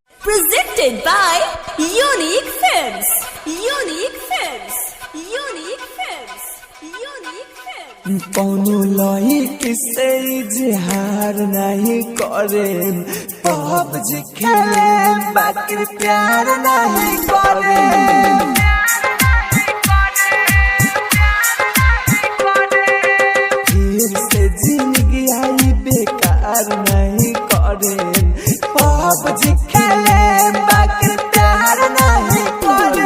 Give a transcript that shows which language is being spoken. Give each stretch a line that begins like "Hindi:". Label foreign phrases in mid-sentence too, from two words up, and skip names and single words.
English: Presented by Unique Films. Unique Films. Unique Films. Unique Films.
Bhojpuri: कौनो लही किसे इजहार नहीं करे, पबजी खेले बाकी प्यार नहीं करे। फिर से जिंदगी आई बेकार नहीं करे, पबजी खेले बाकी प्यार नहीं करे।